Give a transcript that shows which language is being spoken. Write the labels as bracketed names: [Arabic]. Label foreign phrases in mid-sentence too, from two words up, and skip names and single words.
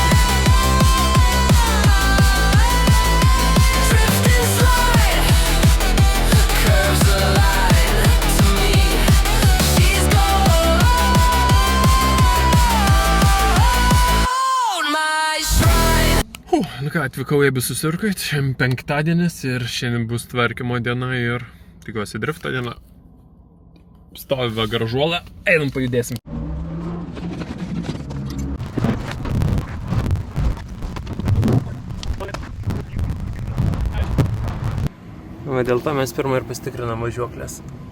[English] Drift and slide, curves align. To me, she's gold, my shrine. [Lithuanian] Nu ką, atvykau į Susirkait, šiandien penktadienis ir šiandien bus tvarkymo diena ir tikiuosi drifto diena. Stovi garažuolą, einam pajudėsim. Va, dėl to mes pirmą ir pasitikrinam važiuoklės.